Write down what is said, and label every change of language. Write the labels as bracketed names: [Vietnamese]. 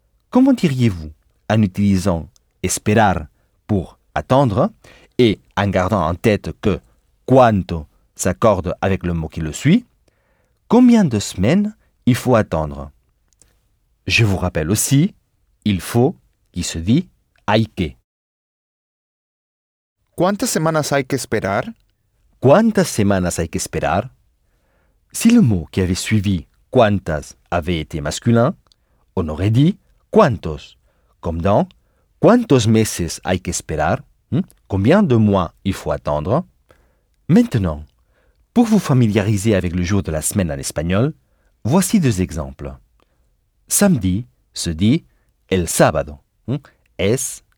[French] Comment diriez-vous en utilisant esperar pour attendre et en gardant en tête que cuánto s'accorde avec le mot qui le suit, combien de semaines il faut attendre? Je vous rappelle aussi il faut, qui se dit, hay que. [Spanish] ¿Cuántas semanas hay que esperar? ¿Cuántas semanas hay que esperar? [French] Si le mot qui avait suivi cuántas avait été masculin, on aurait dit cuántos, comme dans [Spanish] ¿cuántos meses hay que esperar? [French] ¿Combien de mois il faut attendre? Maintenant, pour vous familiariser avec le jour de la semaine en espagnol, voici deux exemples. Samedi se dit el sábado, S,